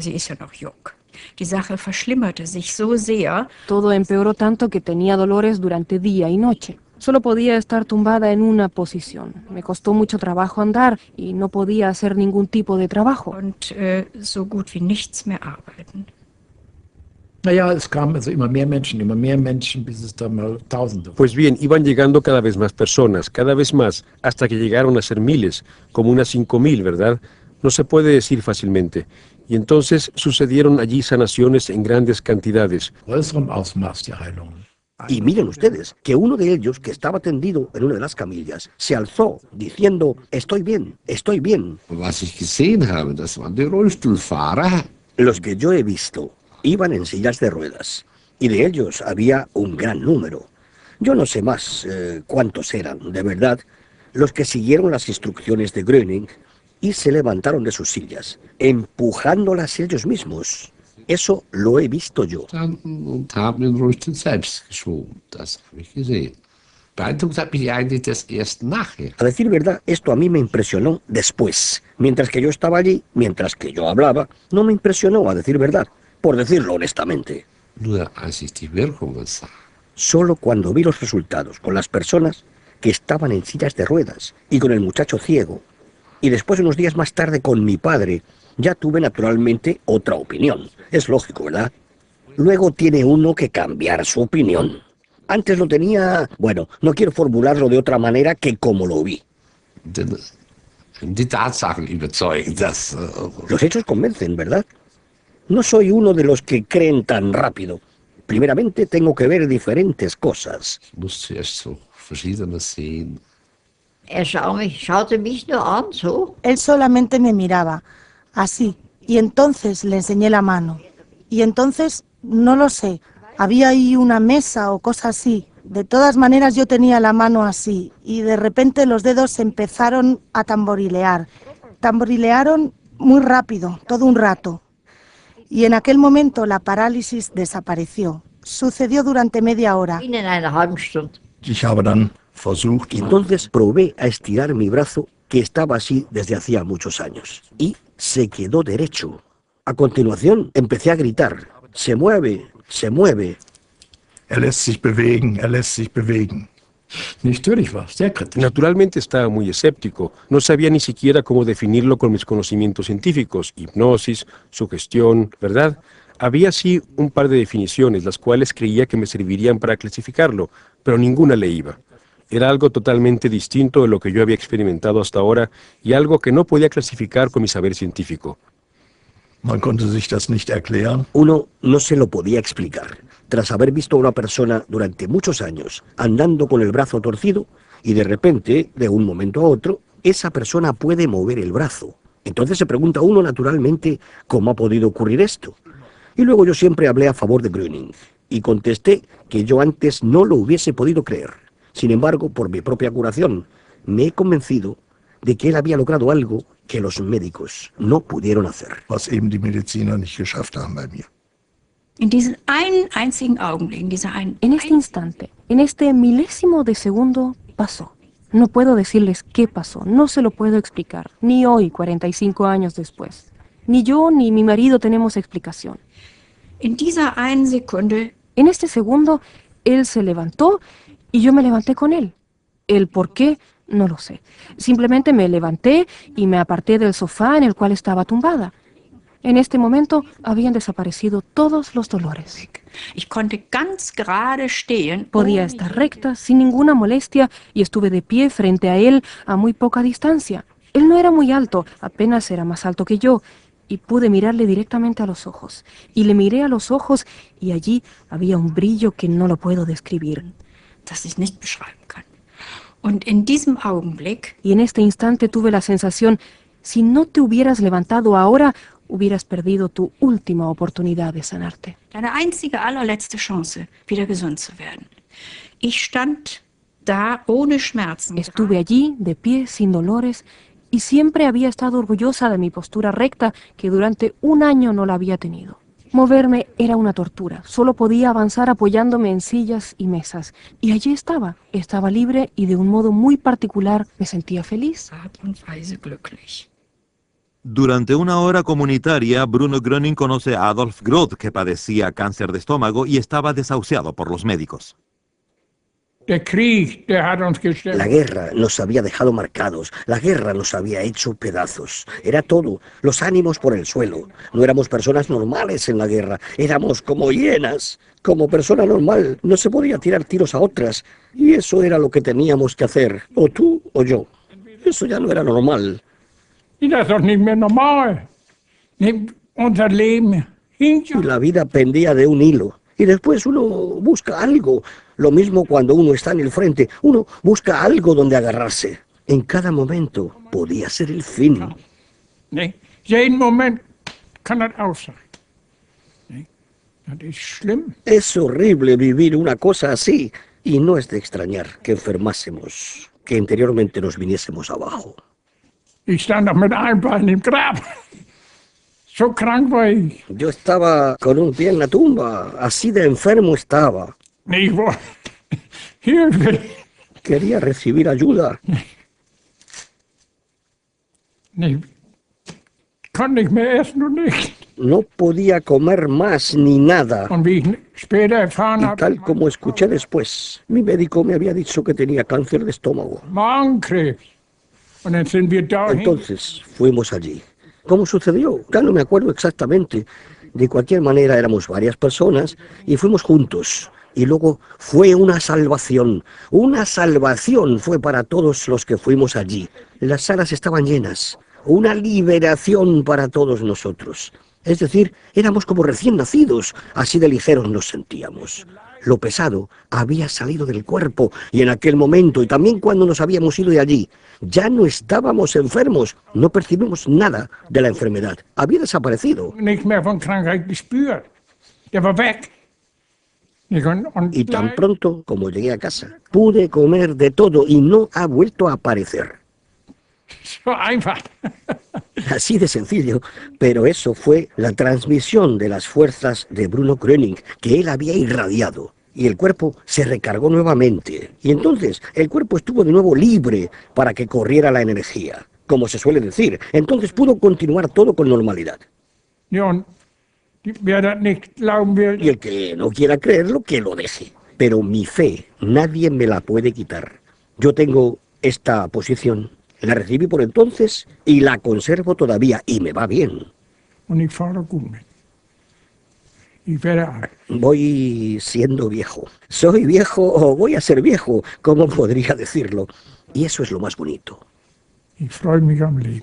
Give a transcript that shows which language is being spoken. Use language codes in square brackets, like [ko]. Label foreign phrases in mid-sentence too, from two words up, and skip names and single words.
[es] Todo empeoró tanto que tenía dolores durante día y noche. Solo podía estar tumbada en una posición. Me costó mucho trabajo andar y no podía hacer ningún tipo de trabajo. [de] Es kamen also immer mehr Menschen, bis es dann mal Tausende. [es] Pues bien, iban llegando cada vez más personas, cada vez más, hasta que llegaron a ser miles, como unas 5.000, ¿verdad? No se puede decir fácilmente. Y entonces sucedieron allí sanaciones en grandes cantidades. [de] Größerem Ausmaß die Heilungen. [es] Y miren ustedes, que uno de ellos, que estaba tendido en una de las camillas, se alzó diciendo, estoy bien, estoy bien. [de] Was ich gesehen habe, das waren die Rollstuhlfahrer. [es] Los que yo he visto iban en sillas de ruedas, y de ellos había un gran número. Yo no sé más cuántos eran, de verdad, los que siguieron las instrucciones de Gröning y se levantaron de sus sillas, empujándolas ellos mismos. Eso lo he visto yo. [de] Und haben den Rollstuhl selbst geschoben. Das habe ich gesehen. Beeindruckt hat mich eigentlich das erst nachher. [es] A decir verdad, esto a mí me impresionó después. Mientras que yo estaba allí, mientras que yo hablaba, no me impresionó, a decir verdad, por decirlo honestamente. [de] Nur als ich die Wirkungen sah. [es] Solo cuando vi los resultados con las personas que estaban en sillas de ruedas y con el muchacho ciego, y después unos días más tarde con mi padre, ya tuve naturalmente otra opinión. Es lógico, ¿verdad? Luego tiene uno que cambiar su opinión. Antes lo tenía, bueno, no quiero formularlo de otra manera que como lo vi. [de] Die Tatsachen überzeugen, dass... [es] Los hechos convencen, ¿verdad? No soy uno de los que creen tan rápido. Primeramente tengo que ver diferentes cosas. [de] Ich muss zuerst so Verschiedenes sehen. Schaute mich nur an, so. [es] Él solamente me miraba, así, y entonces le enseñé la mano. Y entonces, no lo sé, había ahí una mesa o cosa así. De todas maneras yo tenía la mano así, y de repente los dedos empezaron a tamborilear. Tamborilearon muy rápido, todo un rato. Y en aquel momento la parálisis desapareció. Sucedió durante media hora. [de] Ich habe dann versucht, [es] Y entonces probé a estirar mi brazo, que estaba así desde hacía muchos años, y se quedó derecho. A continuación empecé a gritar, se mueve, se mueve. [de] lässt sich bewegen, er lässt sich bewegen. Natürlich war sehr kritisch. [es] Naturalmente estaba muy escéptico. No sabía ni siquiera cómo definirlo con mis conocimientos científicos. Hipnosis, sugestión, ¿verdad? Había sí un par de definiciones, las cuales creía que me servirían para clasificarlo, pero ninguna le iba. Era algo totalmente distinto de lo que yo había experimentado hasta ahora y algo que no podía clasificar con mi saber científico. [de] Man konnte sich das nicht erklären. [es] Uno no se lo podía explicar. Tras haber visto a una persona durante muchos años andando con el brazo torcido y de repente, de un momento a otro, esa persona puede mover el brazo. Entonces se pregunta uno naturalmente cómo ha podido ocurrir esto. Y luego yo siempre hablé a favor de Gröning y contesté que yo antes no lo hubiese podido creer. Sin embargo, por mi propia curación, me he convencido de que él había logrado algo que los médicos no pudieron hacer. [de] Was eben die Mediziner nicht geschafft haben bei mir. In diesem einen einzigen Augenblick, [es] En este instante, en este milésimo de segundo, pasó. No puedo decirles qué pasó, no se lo puedo explicar, ni hoy, 45 años después. Ni yo ni mi marido tenemos explicación. [de] in dieser einen Sekunde, [es] En este segundo, él se levantó y yo me levanté con él. El por qué, no lo sé. Simplemente me levanté y me aparté del sofá en el cual estaba tumbada. En este momento habían desaparecido todos los dolores. [de] ich konnte ganz gerade stehen. [es] Podía estar recta, sin ninguna molestia, y estuve de pie frente a él a muy poca distancia. Él no era muy alto, apenas era más alto que yo, y pude mirarle directamente a los ojos. Y le miré a los ojos, y allí había un brillo que no lo puedo describir. [de] Das ich nicht beschreiben kann. Und in diesem Augenblick, [es] Y en este instante tuve la sensación, si no te hubieras levantado ahora, hubieras perdido tu última oportunidad de sanarte. [de] deine einzige, allerletzte Chance, wieder gesund zu werden. Ich stand da ohne Schmerzen. [es] Estuve allí, de pie, sin dolores, y siempre había estado orgullosa de mi postura recta, que durante un año no la había tenido. Moverme era una tortura, solo podía avanzar apoyándome en sillas y mesas. Y allí estaba libre y de un modo muy particular me sentía feliz. [de] Art und Weise glücklich. [es] Durante una hora comunitaria, Bruno Gröning conoce a Adolf Groth, que padecía cáncer de estómago y estaba desahuciado por los médicos. [de] Der Krieg, der hat uns gestellt. [es] La guerra nos había dejado marcados, la guerra nos había hecho pedazos. Era todo, los ánimos por el suelo. No éramos personas normales en la guerra, éramos como hienas. Como persona normal, no se podía tirar tiros a otras. Y eso era lo que teníamos que hacer, o tú o yo. Eso ya no era normal. [de] Y das ist doch nicht mehr normal. Unser Leben hing [es] Y la vida pendía de un hilo. Y después uno busca algo. Lo mismo cuando uno está en el frente. Uno busca algo donde agarrarse. En cada momento podía ser el fin. [de] Nee, jeden Moment kann das auch sein. Nee, das ist schlimm. [es] Es horrible vivir una cosa así. Y no es de extrañar que enfermásemos, que interiormente nos viniésemos abajo. [de] Ich stand noch mit einem Bein im Grab. So krank war ich. [es] Yo estaba con un pie en la tumba. Así de enfermo estaba. [de] Nee, ich wollte Hilfe. [es] Quería recibir ayuda. [de] Nee, konnte nicht mehr essen und nicht. [es] No podía comer más ni nada. [de] Und wie ich später erfahren [es] Y [de] habe, [es] tal como escuché después, mi médico me había dicho que tenía cáncer de estómago. [de] Magenkrebs. Und dann sind wir dahin. [es] Entonces fuimos allí. ¿Cómo sucedió? Ya no me acuerdo exactamente. De cualquier manera éramos varias personas y fuimos juntos. Y luego fue una salvación. Una salvación fue para todos los que fuimos allí. Las salas estaban llenas. Una liberación para todos nosotros. Es decir, éramos como recién nacidos. Así de ligeros nos sentíamos. Lo pesado había salido del cuerpo y en aquel momento, y también cuando nos habíamos ido de allí, ya no estábamos enfermos, no percibimos nada de la enfermedad. Había desaparecido. [de] Nichts mehr von Krankheit gespürt. Der war weg. [es] Y tan pronto como llegué a casa, pude comer de todo y no ha vuelto a aparecer. [de] So einfach. [es] Así de sencillo, pero eso fue la transmisión de las fuerzas de Bruno Gröning, que él había irradiado. Y el cuerpo se recargó nuevamente. Y entonces el cuerpo estuvo de nuevo libre para que corriera la energía, como se suele decir. Entonces pudo continuar todo con normalidad. [de] Ja, und wer das nicht glauben will, [es] Y el que no quiera creerlo, que lo deje. pero mi fe nadie me la puede quitar. Yo tengo esta posición, la recibí por entonces y la conservo todavía, y me va bien. [de] Und ich fahre gut mit. Ich werde alt. [es] Voy siendo viejo. Soy viejo o voy a ser viejo, ¿cómo podría decirlo? Y eso es lo más bonito. [de] Ich freue mich am Leben.